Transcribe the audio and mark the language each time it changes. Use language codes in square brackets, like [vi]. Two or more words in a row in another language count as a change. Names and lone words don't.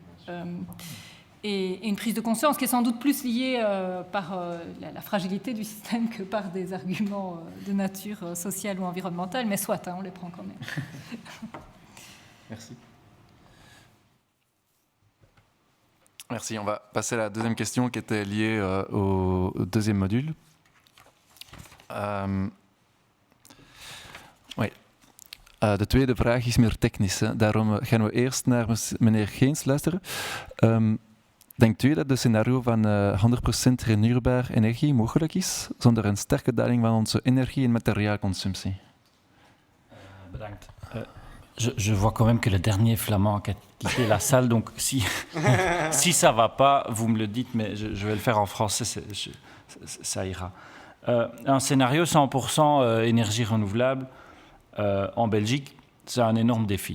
[fr] Et une prise de conscience qui est sans doute plus liée par la fragilité du système que par des arguments de nature sociale ou environnementale, mais soit, hein, on les prend quand même. Merci. Merci. On va passer à la deuxième question qui était liée au deuxième module. Oui. [nl] De tweede vraag is meer technisch. Hè. Daarom gaan we eerst naar meneer Geens luisteren. Denkt u dat de scenario van 100% hernieuwbare energie mogelijk is, zonder een sterke daling van onze energie- en materiaalconsumptie? Bedankt. [fr] Je vois quand même que le dernier flamand a quitté la salle, donc si ça ne va pas, vous me le dites, mais je vais le faire en français, ça ira. Un scénario 100% énergie renouvelable en Belgique, c'est un énorme défi.